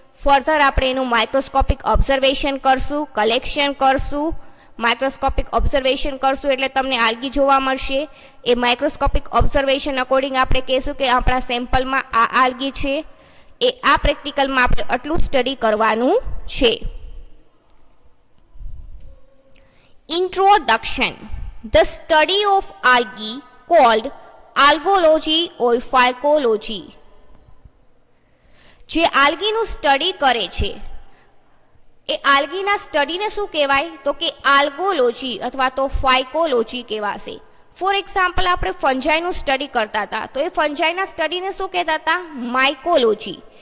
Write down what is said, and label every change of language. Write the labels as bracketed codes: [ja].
[gu] Further આપણે એનું microscopic observation કરશું, કલેક્શન કરશું. માઇક્રોસ્કોપિક ઓબ્ઝર્વેશન કરશું એટલે તમને આલ્ગી જોવા મળશે. એ માઇક્રોસ્કોપિક ઓબ્ઝર્વેશન અકોર્ડિંગ આપણે કહીશું કે આપણા સેમ્પલમાં આ આલ્ગી છે. એ આ પ્રેક્ટિકલમાં આપણે આટલું સ્ટડી કરવાનું છે. [en] Introduction. The study of algae called algology or phycology. [gu] જે આલ્ગીનું સ્ટડી કરે છે એ આલ્ગીના સ્ટડીને શું કહેવાય? તો કે આલ્ગોલોજી અથવા તો ફાઇકોલોજી કહેવાશે. ફોર એક્ઝામ્પલ, આપણે ફંજાઈનું સ્ટડી કરતા હતા તો એ ફંજાઈના સ્ટડીને શું કહેતા હતા? માઇકોલોજી.